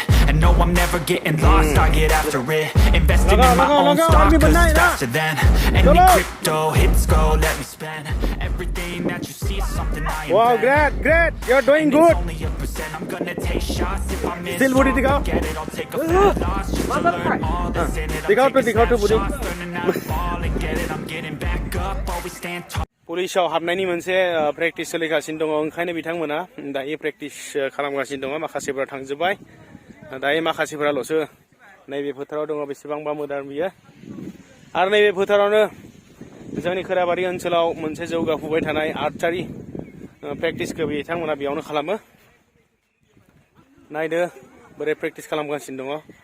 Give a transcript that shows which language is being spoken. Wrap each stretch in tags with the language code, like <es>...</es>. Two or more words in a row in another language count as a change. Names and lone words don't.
<en>And no, I'm never getting lost, I get after it. Investing in my own stock, cause it's faster than any crypto hits go, let me spend. Everything that you see is something I invent. Wow, great, you're doing good. Only a percent, I'm gonna take shots if I miss. Still ready to go? Get it, I'll take a fat loss just to learn all that's in it. I'm taking shots, learning how to fall and get it. I'm getting back up, always stand tall.</en> <brx>पुलिसाव हाबनायनि मोनसे प्रेक्टिस सोलिगासिनो दङ ओंखायनो बिथांमोना दायो प्रेक्टिस खालामगासिनो दङ माखासेफोरा थांजोबबाय दायो माखासेफोराल'सो नैबे फोथाराव दङ बेसेबांबा मोजां बियो आरो नैबे फोथारावनो जोंनि खैराबारि ओनसोलाव मोनसे जौगाफुबाय थानाय</brx> <en>archery practice</en> <brx>बिथांमोना बेयावनो खालामो नायदो बोरै प्रेक्टिस खालामगासिनो दङ</brx>